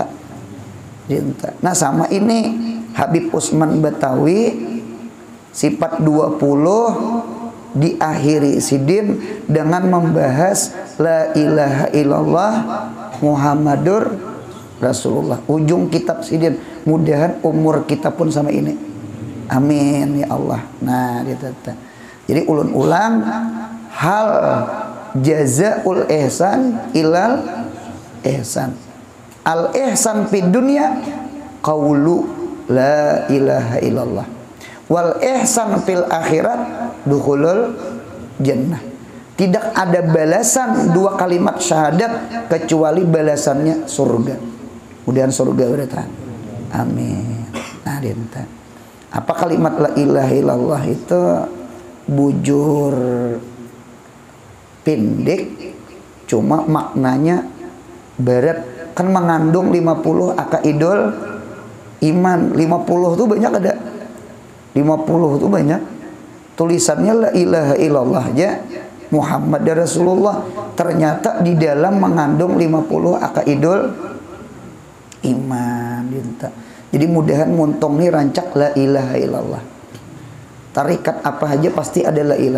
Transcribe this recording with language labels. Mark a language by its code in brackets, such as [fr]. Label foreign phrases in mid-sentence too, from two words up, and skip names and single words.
[bjn] Nah, sama ini Habib Usman Batawi sifat 20 diakhiri sidin dengan membahas [ar] لا إله إلا الله محمد رسول الله. [bjn] Ujung kitab sidin, mudahan umur kita pun sama ini. [ar] آمين يا الله. [bjn] Nah, jadi ulun ulang hal [ar] جزاء الإحسان إلا الإحسان. الإحسان في الدنيا قول لا إله إلا الله. والإحسان في الآخرة دخول الجنة. [id] Tidak ada balasan dua kalimat syahadat kecuali balasannya surga. [bjn] Mudahan surga beratan. Amin. Nah, dinta. Apa kalimat [ar] لا إله إلا الله [bjn] itu? Bujur pendek, cuma maknanya berat. Kan mengandung 50 [ar] عقائد الإيمان. [bjn] 50 itu banyak ada. 50 itu banyak. Tulisannya [ar] لا إله إلا الله [bjn] aja [ar] محمد رسول الله, [bjn] ternyata di dalam mengandung 50 [ar] عقائد الإيمان. [bjn] Jadi mudahan muntung nih rancak [ar] لا إله إلا الله. [bjn] Tarikat apa aja pasti ada [ar] لا إله.